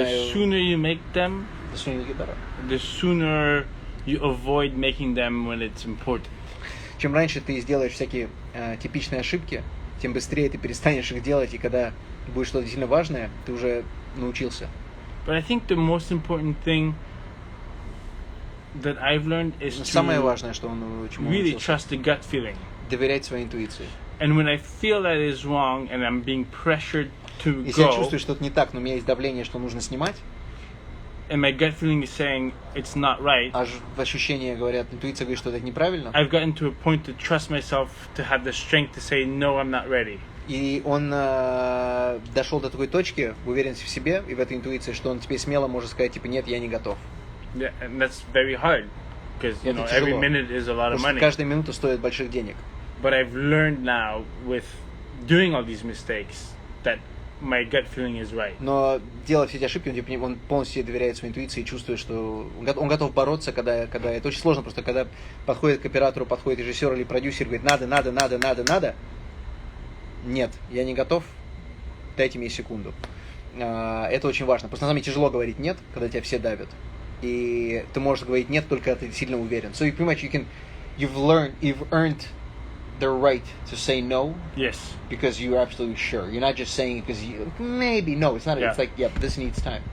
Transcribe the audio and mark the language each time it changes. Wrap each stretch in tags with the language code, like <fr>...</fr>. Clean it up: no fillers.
<en>And the sooner you make them, the sooner you get better. The sooner you avoid making them when it's important.</en> <ru>Чем раньше ты сделаешь всякие типичные ошибки, тем быстрее ты перестанешь их делать, и когда будет что-то действительно важное, ты уже научился.</ru> <en>But I think the most important thing that I've learned is</en> <ru>Самое важное, что он</ru> <en>really trust the gut feeling.</en> <ru>Доверять своей интуиции.</ru> <en>And when I feel that is wrong and I'm being pressured to</en> <ru>Если я чувствую, что-то не так, но у меня есть давление, что нужно снимать,</ru> <en>and my gut feeling is saying it's not right,</en> <ru>а ощущения говорят, интуиция говорит, что это неправильно,</ru> <en>I've gotten to a point to trust myself to have the strength to say no, I'm not ready.</en> <ru>И он дошел до такой точки в уверенности в себе и в этой интуиции, что он теперь смело может сказать, типа, нет, я не готов.</ru> <en>Yeah, and that's very hard because every minute is a lot of money.</en> <ru>Каждая минута стоит больших денег.</ru> <en>But I've learned now with doing all these mistakes that my gut feeling is right.</en> <ru>Но делая все эти ошибки, он полностью доверяет своей интуиции и чувствует, что он готов бороться, когда это очень сложно, просто когда подходит к оператору, подходит режиссер или продюсер, говорит, надо. Нет, я не готов, дайте мне секунду. Это очень важно. Просто на самом деле тяжело говорить нет, когда тебя все давят. И ты можешь говорить нет, только когда ты сильно уверен.</ru> <en>So you pretty much you've earned the right to say no. Yes. Because you're absolutely sure. You're not just saying it because maybe no. It's not. Yeah. It's like this needs time.</en>